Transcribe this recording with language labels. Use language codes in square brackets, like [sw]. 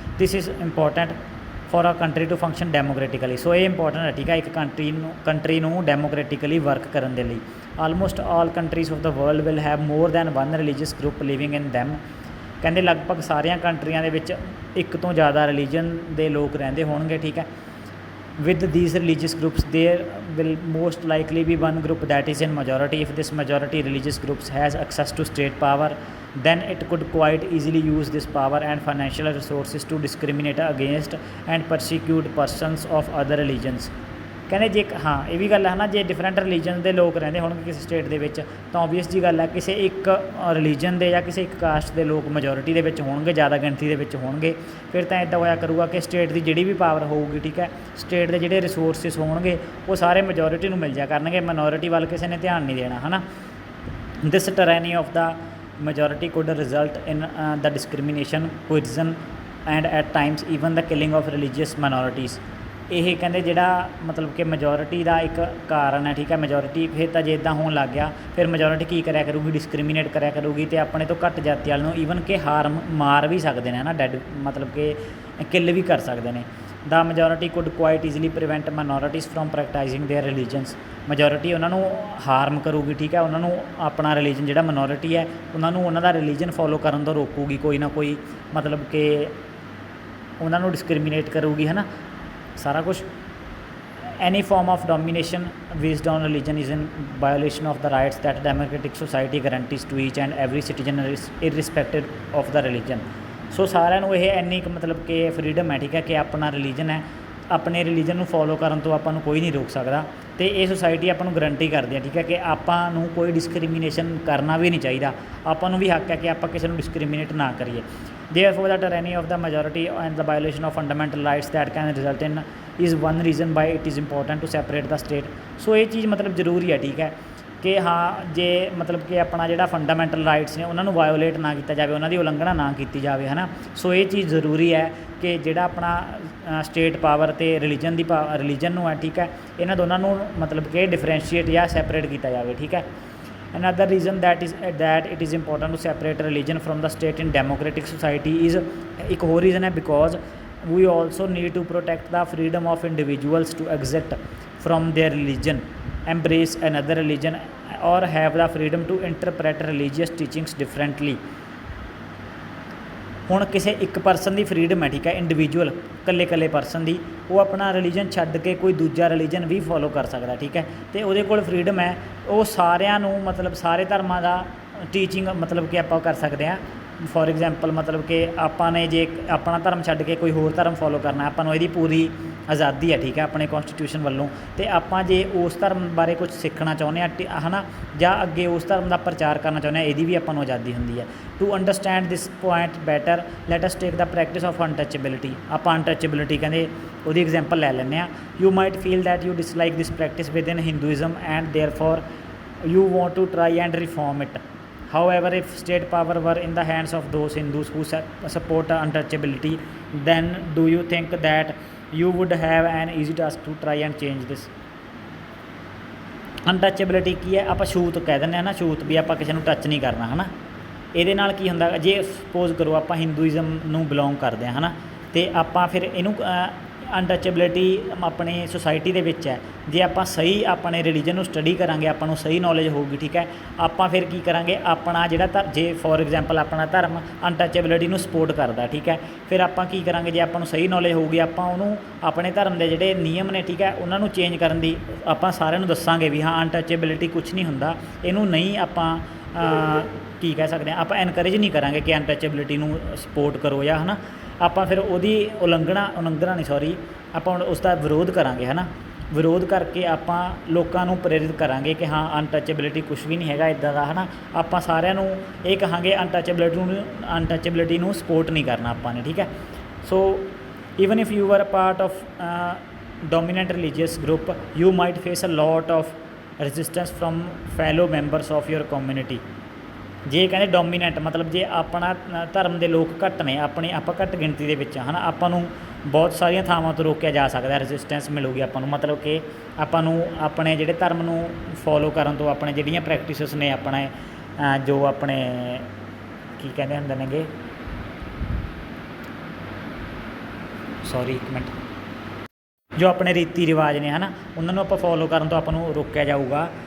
[en] This is important for a country to function democratically. [pa] ਸੋ ਇਹ important ਹੈ, ਠੀਕ ਹੈ, ਇੱਕ ਕੰਟਰੀ ਨੂੰ ਡੈਮੋਕ੍ਰੈਟਿਕਲੀ ਵਰਕ ਕਰਨ ਦੇ ਲਈ। [en] Almost all countries of the world will have more than one religious group living in them. [pa] ਕਹਿੰਦੇ ਲਗਭਗ ਸਾਰੀਆਂ ਕੰਟਰੀਆਂ ਦੇ ਵਿੱਚ ਇੱਕ ਤੋਂ ਜ਼ਿਆਦਾ ਰਿਲੀਜਨ ਦੇ ਲੋਕ ਰਹਿੰਦੇ ਹੋਣਗੇ, ਠੀਕ ਹੈ। [en] with these religious groups there will most likely be one group that is in majority. If this majority religious groups has access to state power, then it could quite easily use this power and financial resources to discriminate against and persecute persons of other religions. [pa] ਕਹਿੰਦੇ ਜੇ ਹਾਂ ਇਹ ਵੀ ਗੱਲ ਹੈ ਨਾ, ਜੇ different religion ਦੇ ਲੋਕ ਰਹਿੰਦੇ ਹੋਣਗੇ ਕਿਸੇ ਸਟੇਟ ਦੇ ਵਿੱਚ ਤਾਂ ਓਬਵੀਅਸ ਜੀ ਗੱਲ ਹੈ ਕਿਸੇ ਇੱਕ ਰਿਲੀਜਨ ਦੇ ਜਾਂ ਕਿਸੇ ਇੱਕ ਕਾਸਟ ਦੇ ਲੋਕ ਮੈਜੋਰਿਟੀ ਦੇ ਵਿੱਚ ਹੋਣਗੇ, ਜ਼ਿਆਦਾ ਗਿਣਤੀ ਦੇ ਵਿੱਚ ਹੋਣਗੇ, ਫਿਰ ਤਾਂ ਇੱਦਾਂ ਹੋਇਆ ਕਰੂਗਾ ਕਿ ਸਟੇਟ ਦੀ ਜਿਹੜੀ ਵੀ ਪਾਵਰ ਹੋਊਗੀ, ਠੀਕ ਹੈ, ਸਟੇਟ ਦੇ ਜਿਹੜੇ ਰਿਸੋਰਸਿਸ ਹੋਣਗੇ ਉਹ ਸਾਰੇ ਮੈਜੋਰਿਟੀ ਨੂੰ ਮਿਲ ਜਾ ਕਰਨਗੇ, ਮਿਨੋਰਿਟੀ ਵੱਲ ਕਿਸੇ ਨੇ ਧਿਆਨ ਨਹੀਂ ਦੇਣਾ, ਹੈ ਨਾ। [en] This tyranny of the majority could result in the discrimination, coercion and at times even the killing of religious minorities. [pa] ਇਹ ਕਹਿੰਦੇ ਜਿਹੜਾ ਮਤਲਬ ਕਿ ਮੈਜੋਰਿਟੀ ਦਾ ਇੱਕ ਕਾਰਨ ਹੈ, ਠੀਕ ਹੈ। ਮੈਜੋਰਿਟੀ ਫਿਰ ਤਾਂ ਜੇ ਇੱਦਾਂ ਹੋਣ ਲੱਗ ਗਿਆ ਫਿਰ ਮੈਜੋਰਿਟੀ ਕੀ ਕਰਿਆ ਕਰੂਗੀ, ਡਿਸਕ੍ਰਿਮੀਨੇਟ ਕਰਿਆ ਕਰੂਗੀ ਅਤੇ ਆਪਣੇ ਤੋਂ ਘੱਟ ਜਾਤੀ ਵਾਲੇ ਨੂੰ ਈਵਨ ਕਿ ਮਾਰ ਵੀ ਸਕਦੇ ਨੇ, ਹੈ ਨਾ, ਡੈਡ ਮਤਲਬ ਕਿ ਕਿਲ ਵੀ ਕਰ ਸਕਦੇ ਨੇ। [en] The majority could quite easily prevent minorities from practising their religions. [pa] Majority ਉਹਨਾਂ ਨੂੰ ਹਾਰਮ ਕਰੂਗੀ, ਠੀਕ ਹੈ, ਉਹਨਾਂ ਨੂੰ ਆਪਣਾ ਰਿਲੀਜਨ ਜਿਹੜਾ ਮਿਨੋਰਿਟੀ ਹੈ ਉਹਨਾਂ ਨੂੰ ਉਹਨਾਂ ਦਾ ਰਿਲੀਜਨ ਫੋਲੋ ਕਰਨ ਤੋਂ ਰੋਕੂਗੀ, ਕੋਈ ਨਾ ਕੋਈ ਮਤਲਬ ਕਿ ਉਹਨਾਂ ਨੂੰ ਡਿਸਕ੍ਰਿਮੀਨੇਟ ਕਰੂਗੀ, ਹੈ ਨਾ, ਸਾਰਾ ਕੁਛ। [en] any form of domination based on religion is in violation of the rights that democratic society guarantees to each and every citizen irrespective of the religion. [pa] ਸੋ ਸਾਰਿਆਂ ਨੂੰ ਇਹ ਇੰਨੀ ਕੁ ਮਤਲਬ ਕਿ ਫਰੀਡਮ ਹੈ, ਠੀਕ ਹੈ, ਕਿ ਆਪਣਾ ਰਿਲੀਜਨ ਹੈ, ਆਪਣੇ ਰਿਲੀਜਨ ਨੂੰ ਫੋਲੋ ਕਰਨ ਤੋਂ ਆਪਾਂ ਨੂੰ ਕੋਈ ਨਹੀਂ ਰੋਕ ਸਕਦਾ ਅਤੇ ਇਹ ਸੁਸਾਇਟੀ ਆਪਾਂ ਨੂੰ ਗਰੰਟੀ ਕਰਦੀ ਹੈ, ਠੀਕ ਹੈ, ਕਿ ਆਪਾਂ ਨੂੰ ਕੋਈ ਡਿਸਕ੍ਰਿਮੀਨੇਸ਼ਨ ਕਰਨਾ ਵੀ ਨਹੀਂ ਚਾਹੀਦਾ। ਆਪਾਂ ਨੂੰ ਵੀ ਹੱਕ ਹੈ ਕਿ ਆਪਾਂ ਕਿਸੇ ਨੂੰ ਡਿਸਕ੍ਰਿਮੀਨੇਟ ਨਾ ਕਰੀਏ। [en] Therefore, the tyranny of the majority and the violation of fundamental rights that can result in is one reason why it is important to separate the state. [pa] ਸੋ ਇਹ ਚੀਜ਼ ਮਤਲਬ ਜ਼ਰੂਰੀ ਹੈ, ਠੀਕ ਹੈ, ਕਿ ਹਾਂ ਜੇ ਮਤਲਬ ਕਿ ਆਪਣਾ ਜਿਹੜਾ ਫੰਡਾਮੈਂਟਲ ਰਾਈਟਸ ਨੇ ਉਹਨਾਂ ਨੂੰ ਵਾਇਓਲੇਟ ਨਾ ਕੀਤਾ ਜਾਵੇ, ਉਹਨਾਂ ਦੀ ਉਲੰਘਣਾ ਨਾ ਕੀਤੀ ਜਾਵੇ, ਹੈ ਨਾ। ਸੋ ਇਹ ਚੀਜ਼ ਜ਼ਰੂਰੀ ਹੈ ਕਿ ਜਿਹੜਾ ਆਪਣਾ ਸਟੇਟ ਪਾਵਰ ਅਤੇ ਰਿਲੀਜਨ ਨੂੰ ਹੈ, ਠੀਕ ਹੈ, ਇਹਨਾਂ ਦੋਨਾਂ ਨੂੰ ਮਤਲਬ ਕਿ ਡਿਫਰੈਂਸ਼ੀਏਟ ਜਾਂ ਸੈਪਰੇਟ ਕੀਤਾ ਜਾਵੇ, ਠੀਕ ਹੈ। [en] Another reason that it is important to separate religion from the state in democratic society is [pa] ਇੱਕ ਹੋਰ ਰੀਜ਼ਨ ਹੈ [en] because we also need to protect the freedom of individuals to exit from their religion, embrace another religion or have the freedom to interpret religious teachings differently. [pa] ਹੁਣ ਕਿਸੇ ਇੱਕ person ਦੀ freedom ਹੈ, ਠੀਕ ਹੈ, individual ਇਕੱਲੇ person ਦੀ, ਉਹ ਆਪਣਾ religion ਛੱਡ ਕੇ ਕੋਈ ਦੂਜਾ ਰਿਲੀਜਨ ਵੀ ਫੋਲੋ ਕਰ ਸਕਦਾ, ਠੀਕ ਹੈ, ਅਤੇ ਉਹਦੇ ਕੋਲ ਫਰੀਡਮ ਹੈ, ਉਹ ਸਾਰਿਆਂ ਨੂੰ ਮਤਲਬ ਸਾਰੇ ਧਰਮਾਂ ਦਾ ਟੀਚਿੰਗ ਮਤਲਬ ਕਿ ਆਪਾਂ ਕਰ ਸਕਦੇ ਹਾਂ। ਫੋਰ ਐਗਜ਼ਾਮਪਲ ਮਤਲਬ ਕਿ ਆਪਾਂ ਨੇ ਜੇ ਆਪਣਾ ਧਰਮ ਛੱਡ ਕੇ ਕੋਈ ਹੋਰ ਧਰਮ ਫੋਲੋ ਕਰਨਾ, ਆਪਾਂ ਨੂੰ ਇਹਦੀ ਪੂਰੀ ਆਜ਼ਾਦੀ ਹੈ, ਠੀਕ ਹੈ, ਆਪਣੇ ਕੌਨਸਟੀਟਿਊਸ਼ਨ ਵੱਲੋਂ। ਅਤੇ ਆਪਾਂ ਜੇ ਉਸ ਧਰਮ ਬਾਰੇ ਕੁਛ ਸਿੱਖਣਾ ਚਾਹੁੰਦੇ ਹਾਂ, ਹੈ ਨਾ, ਜਾਂ ਅੱਗੇ ਉਸ ਧਰਮ ਦਾ ਪ੍ਰਚਾਰ ਕਰਨਾ ਚਾਹੁੰਦੇ ਹਾਂ, ਇਹਦੀ ਵੀ ਆਪਾਂ ਨੂੰ ਆਜ਼ਾਦੀ ਹੁੰਦੀ ਹੈ। [en] To understand this point better let us take the practice of untouchability. [pa] ਆਪਾਂ ਅਨਟੱਚੇਬਿਲਿਟੀ ਕਹਿੰਦੇ ਉਹਦੀ ਐਗਜ਼ਾਮਪਲ ਲੈ ਲੈਂਦੇ ਹਾਂ। [en] You might feel that you dislike this practice within Hinduism and therefore you want to try and reform it. However, if state power were in the hands of those Hindus who support untouchability, then do you think that you would have an easy task to try and change this? [pa] ਅਨਟੱਚੇਬਿਲਿਟੀ ਕੀ ਹੈ? ਆਪਾਂ ਛੂਤ ਕਹਿ ਦਿੰਦੇ ਹਾਂ ਨਾ, ਛੂਤ ਵੀ ਆਪਾਂ ਕਿਸੇ ਨੂੰ ਟੱਚ ਨਹੀਂ ਕਰਨਾ, ਹੈ ਨਾ। ਇਹਦੇ ਨਾਲ ਕੀ ਹੁੰਦਾ, ਜੇ ਸਪੋਜ਼ ਕਰੋ ਆਪਾਂ ਹਿੰਦੂਇਜ਼ਮ ਨੂੰ ਬਿਲੋਂਗ ਕਰਦੇ ਹਾਂ, ਹੈ ਨਾ, ਅਤੇ ਆਪਾਂ ਫਿਰ ਇਹਨੂੰ ਅਨਟੱਚੇਬਿਲਿਟੀ ਆਪਣੀ ਸੁਸਾਇਟੀ ਦੇ ਵਿੱਚ ਹੈ। ਜੇ ਆਪਾਂ ਸਹੀ ਆਪਣੇ ਰਿਲੀਜਨ ਨੂੰ ਸਟੱਡੀ ਕਰਾਂਗੇ, ਆਪਾਂ ਨੂੰ ਸਹੀ ਨੌਲੇਜ ਹੋਊਗੀ, ਠੀਕ ਹੈ, ਆਪਾਂ ਫਿਰ ਕੀ ਕਰਾਂਗੇ, ਆਪਣਾ ਜਿਹੜਾ ਜੇ ਫੋਰ ਐਗਜ਼ਾਮਪਲ ਆਪਣਾ ਧਰਮ ਅਨਟੱਚੇਬਿਲਿਟੀ ਨੂੰ ਸਪੋਰਟ ਕਰਦਾ, ਠੀਕ ਹੈ, ਫਿਰ ਆਪਾਂ ਕੀ ਕਰਾਂਗੇ, ਜੇ ਆਪਾਂ ਨੂੰ ਸਹੀ ਨੌਲੇਜ ਹੋਊਗੀ, ਆਪਾਂ ਉਹਨੂੰ ਆਪਣੇ ਧਰਮ ਦੇ ਜਿਹੜੇ ਨਿਯਮ ਨੇ, ਠੀਕ ਹੈ, ਉਹਨਾਂ ਨੂੰ ਚੇਂਜ ਕਰਨ ਦੀ ਆਪਾਂ ਸਾਰਿਆਂ ਨੂੰ ਦੱਸਾਂਗੇ ਵੀ ਹਾਂ ਅਨਟੱਚੇਬਿਲਿਟੀ ਕੁਛ ਨਹੀਂ ਹੁੰਦਾ, ਇਹਨੂੰ ਨਹੀਂ ਆਪਾਂ ਕੀ ਕਹਿ ਸਕਦੇ ਹਾਂ, ਆਪਾਂ ਐਨਕਰੇਜ ਨਹੀਂ ਕਰਾਂਗੇ ਕਿ ਅਨਟੱਚੇਬਿਲਿਟੀ ਨੂੰ ਸਪੋਰਟ ਕਰੋ ਜਾਂ, ਹੈ ਨਾ, ਆਪਾਂ ਫਿਰ ਉਹਦੀ ਉਲੰਘਣਾ ਨਹੀਂ, ਸੌਰੀ, ਆਪਾਂ ਉਸ ਦਾ ਵਿਰੋਧ ਕਰਾਂਗੇ, ਹੈ ਨਾ। ਵਿਰੋਧ ਕਰਕੇ ਆਪਾਂ ਲੋਕਾਂ ਨੂੰ ਪ੍ਰੇਰਿਤ ਕਰਾਂਗੇ ਕਿ ਹਾਂ ਅਨਟੱਚੇਬਿਲਿਟੀ ਕੁਛ ਵੀ ਨਹੀਂ ਹੈਗਾ ਇੱਦਾਂ ਦਾ, ਹੈ ਨਾ। ਆਪਾਂ ਸਾਰਿਆਂ ਨੂੰ ਇਹ ਕਹਾਂਗੇ ਅਨਟੱਚੇਬਿਲਿਟੀ ਨੂੰ ਸਪੋਰਟ ਨਹੀਂ ਕਰਨਾ ਆਪਾਂ ਨੇ, ਠੀਕ ਹੈ। [en] So even if you are a part of dominant religious group, you might face a lot of resistance from fellow members of your community। [pa] ਜੇ ਕਹਿੰਦੇ ਡੋਮੀਨੈਂਟ ਮਤਲਬ ਜੇ ਆਪਣਾ ਧਰਮ ਦੇ ਲੋਕ ਘੱਟ ਨੇ, ਆਪਾਂ ਘੱਟ ਗਿਣਤੀ ਦੇ ਵਿੱਚ ਹੈ ਨਾ, ਆਪਾਂ ਨੂੰ ਬਹੁਤ ਸਾਰੀਆਂ ਥਾਵਾਂ ਤੋਂ ਰੋਕਿਆ ਜਾ ਸਕਦਾ, ਰੈਜ਼ਿਸਟੈਂਸ ਮਿਲੂਗੀ ਆਪਾਂ ਨੂੰ। ਮਤਲਬ ਕਿ ਆਪਾਂ ਨੂੰ ਆਪਣੇ ਜਿਹੜੇ ਧਰਮ ਨੂੰ ਫੋਲੋ ਕਰਨ ਤੋਂ, ਆਪਣੇ ਜਿਹੜੀਆਂ ਪ੍ਰੈਕਟਿਸਿਸ ਨੇ, ਆਪਣੇ ਜੋ ਆਪਣੇ ਕੀ ਕਹਿੰਦੇ ਹੁੰਦੇ ਨੇਗੇ, ਸੌਰੀ ਇੱਕ ਮਿੰਟ, ਜੋ ਆਪਣੇ ਰੀਤੀ ਰਿਵਾਜ ਨੇ, ਹੈ ਨਾ, ਉਹਨਾਂ ਨੂੰ ਆਪਾਂ ਫੋਲੋ ਕਰਨ ਤੋਂ ਆਪਾਂ ਨੂੰ ਰੋਕਿਆ ਜਾਊਗਾ।